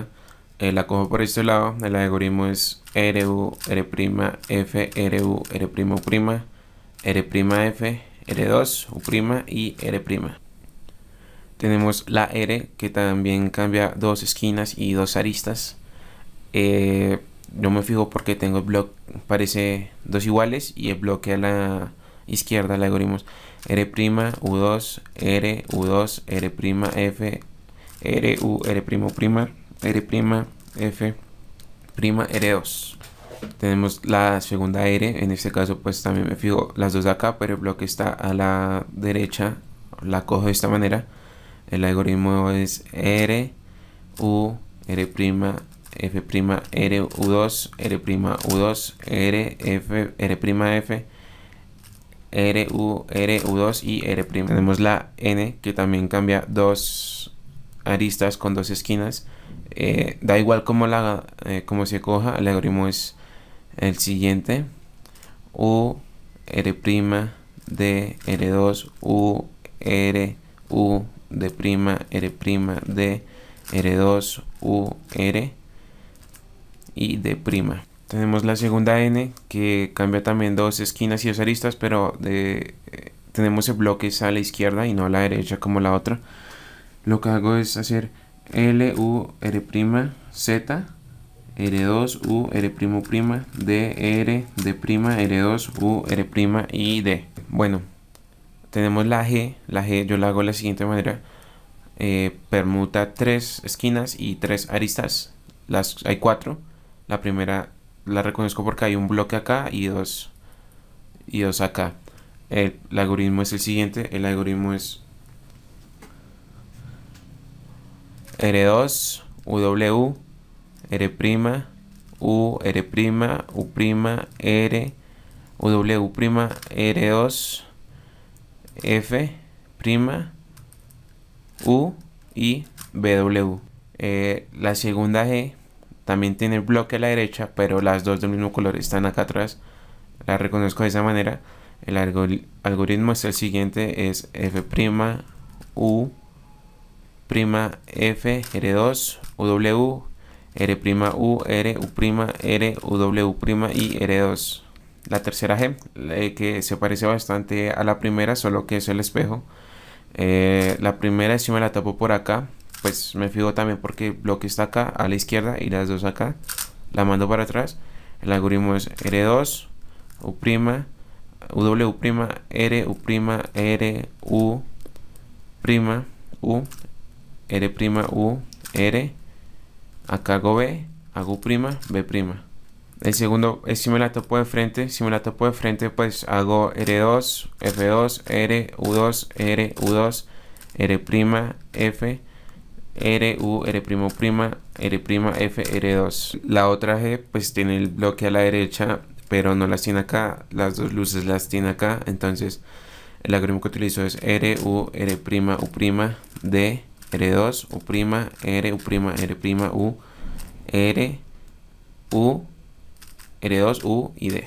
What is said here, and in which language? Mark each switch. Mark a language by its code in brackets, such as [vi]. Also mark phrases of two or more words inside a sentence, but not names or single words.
[es] La cojo por este lado. El algoritmo es RU, R', F, RU, R', U', R', F, R2, U' y R'. Tenemos la R que también cambia dos esquinas y dos aristas. Yo me fijo porque tengo el bloque, parece dos iguales y el bloque a la izquierda, el algoritmo es R', U2, R, U2, R', F, R, U, R', U', R', F', R2. Tenemos la segunda R, en este caso pues también me fijo las dos de acá, pero el bloque está a la derecha, la cojo de esta manera. El algoritmo es R, U, R', F', R, U2, R', U2, R, F, R', F, R, U, R, U2 y R'. Tenemos la N que también cambia dos aristas con dos esquinas. Da igual como se coja, el algoritmo es el siguiente: U, R', D, R2, U, R, U, D', R', D, R2, U, R y D'. Tenemos la segunda N que cambia también dos esquinas y dos aristas, pero tenemos el bloque a la izquierda y no a la derecha como la otra. Lo que hago es hacer L, U, R', Z, R2, U, R', U', D, R, D', R2, U, R' y D. Bueno, tenemos la G yo la hago de la siguiente manera. Permuta tres esquinas y tres aristas. Hay cuatro. La primera la reconozco porque hay un bloque acá y dos acá. El algoritmo es el siguiente. El algoritmo es R2, UW, R', U, R', U', R, W', R2, F', U y BW. La segunda G también tiene el bloque a la derecha, pero las dos del mismo color están acá atrás. La reconozco de esa manera. El algoritmo es el siguiente, es F', U', F, R2, W, R', U, R, U', R, W' y R2. La tercera G, que se parece bastante a la primera, solo que es el espejo. La primera, si me la tapo por acá, pues me fijo también porque el bloque está acá a la izquierda y las dos acá. La mando para atrás. El algoritmo es R2, U', W', R, U', R, U', U, R', U, R. Acá hago B, hago B'. El segundo es si me la topo de frente. Si me la topo de frente, pues hago R2, F2, R, U2, R, U2, R', F, R, U, R', R', F, R2. La otra G, pues tiene el bloque a la derecha, pero no las tiene acá. Las dos luces las tiene acá. Entonces, el algoritmo que utilizo es R, U, R', U', D, R2, U', R, U', R', U, R, U, R2, U y D.